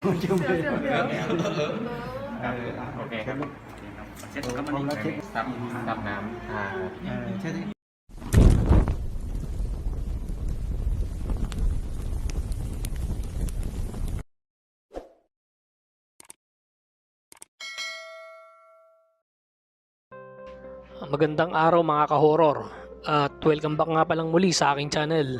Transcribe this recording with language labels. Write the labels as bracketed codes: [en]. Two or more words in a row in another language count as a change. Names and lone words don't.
[th] โ อเคครับเช็ดแล้วมันนี่ซับน้ำ ใช่ดิ [tl] Magandang araw mga ka-horror at welcome back nga palang muli sa aking channel.